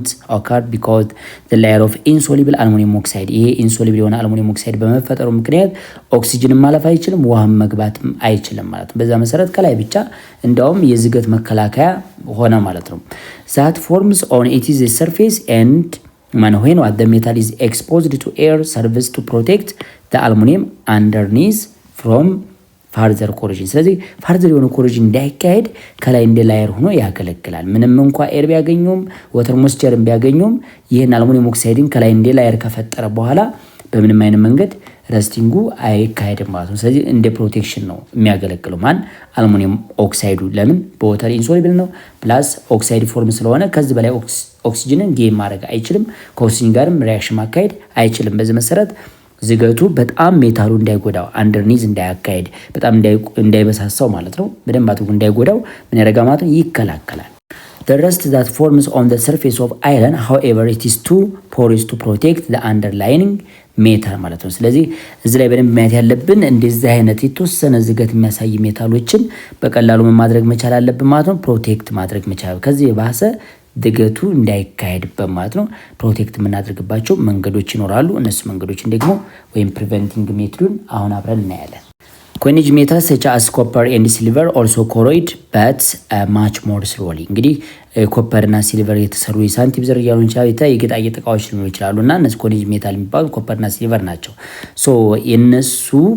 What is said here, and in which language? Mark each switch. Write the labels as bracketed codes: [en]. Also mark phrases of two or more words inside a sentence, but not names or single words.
[en] occur because the layer of insoluble aluminum oxide፣ [am] ይሄ [en] insoluble የሆነ aluminum oxide [am] በመፈጠሩ ምክንያት ኦክሲጅንን ማለፍ አይችልም፣ ውሃም መግባትም አይችልም ማለት ነው። በዛ መሰረት ከላይ ብቻ እንዳውም የዝገት መከላከያ ሆነ ማለት ነው። [en] that forms on it is surface and when the metal is exposed to air serves to protect the aluminum underneath from further corrosion። [am] ስለዚህ ፋርዘር የሆነ ኮሮዥን እንዳይካሄድ ከላይ እንደ ላየር ሆኖ ያገለግላል። ምንም እንኳ ኤር ቢያገኙም ወተር ሞይስቸርን ቢያገኙም ይህን [en] aluminum oxide [am] ከላይ እንደ ላየር ከፈጠረ በኋላ በምንም አይነት መንገድ ረስቲንጉ አይካሄድም ማለት ነው። ስለዚህ እንደ ፕሮቴክሽን ነው የሚያገለግለው ማን አልሙኒየም ኦክሳይዱ። ለምን? በወተር ኢንሶሉብል ነው ፕላስ ኦክሳይድ ፎርም ስለሆነ ከዚህ በላይ ኦክሲጅንን ጌን ማድረግ አይችልም፣ ከኦክሲጅን ጋርም ሪያክሽን ማካሄድ አይችልም። በዚህ መሰረት ዝገቱ በጣም ሜታሉ እንዳይጎዳው አንደርኒዝ እንዳያካሄድ በጣም እንዳይበሳሳው ማለት ነው፣ በደንብ አድርጎ እንዳይጎዳው ምን ያደርጋል ማለት ነው? [en] ይከላከላል። The rust that forms on the surface of iron, however, it is too porous to protect the underlying ሜታል [am] ማለት ነው። ስለዚህ እዚህ ላይ በደንብ ማየት ያለብን እንደዚህ አይነት የተወሰነ ዝገት የሚያሳይ ሜታሎችን በቀላሉ ማድረግ መቻል አለብን ማለት ነው። ፕሮቴክት ማድረግ መቻል ከዚህ የባሰ ዝገቱ እንዳይካሄድበት ማለት ነው። ፕሮቴክት የምናደርግባቸው መንገዶች ይኖራሉ። እነሱ መንገዶችን ደግሞ ወይም ፕሪቨንቲንግ ሜትዱን አሁን አብረን እናያለን። [en] coinage metal such as copper and silver also corrode but much more slowly። [am] እንግዲህ ኮፐር እና ሲልቨር የተሰሩ የሳንቲም ዝርያ ሊሆን ይችላል፣ የጌጣጌጥ እቃዎች ሊሆኑ ይችላሉ እና እነሱ [en] coinage metal [am] የሚባሉ ኮፐር እና ሲልቨር ናቸው። ሶ የነሱ